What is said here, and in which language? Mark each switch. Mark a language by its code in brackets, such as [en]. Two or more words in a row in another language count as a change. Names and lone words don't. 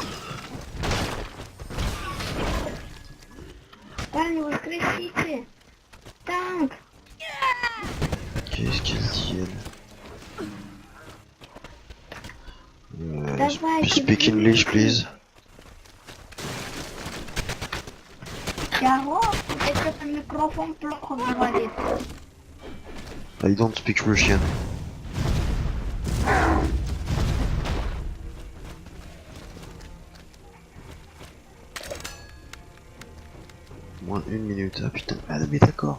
[ru] Парни, воскресите. Танк. [fr] Qu'est-ce qu'elle dit, elle [ru] Давай, [en] Speak English, please. [ru] Чего? Это микрофон плохо говорит. [en] I don't speak Russian. [fr] Moins une minute. Ah putain, ah mais d'accord.